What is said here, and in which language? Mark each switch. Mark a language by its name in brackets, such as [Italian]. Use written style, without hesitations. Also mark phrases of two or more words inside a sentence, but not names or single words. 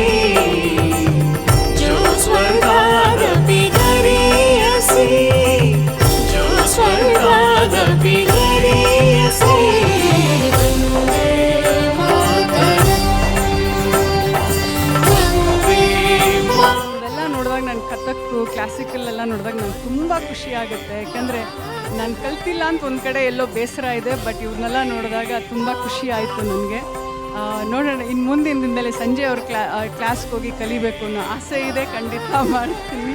[Sanskrit] जो स्वर्गादपि गरीयसि जो स्वर्गादपि गरीयसि वन्दे मातरम् वन्दे मातरम् [Kannada] ಇವೆಲ್ಲ ನೋಡಿದಾಗ ನಾನು ಕಥಕ್ಕು ಕ್ಲಾಸಿಕಲ್ ಎಲ್ಲ ನೋಡಿದಾಗ ನಂಗೆ ತುಂಬ ಖುಷಿ ಆಗುತ್ತೆ ಯಾಕೆಂದರೆ ನಾನು ಕಲ್ತಿಲ್ಲ ಅಂತ ಒಂದು ಕಡೆ ಎಲ್ಲೋ ಬೇಸರ ಇದೆ ಬಟ್ ಇವ್ರನ್ನೆಲ್ಲ ನೋಡಿದಾಗ ತುಂಬ ಖುಷಿ ಆಯಿತು ನನಗೆ ನೋಡೋಣ ಇನ್ನು ಮುಂದಿನ ದಿನದಲ್ಲಿ ಸಂಜೆ ಅವ್ರ ಕ್ಲಾಸ್ಗೆ ಹೋಗಿ ಕಲಿಬೇಕು ಅನ್ನೋ ಆಸೆ ಇದೆ ಖಂಡಿತ ಮಾಡ್ತೀನಿ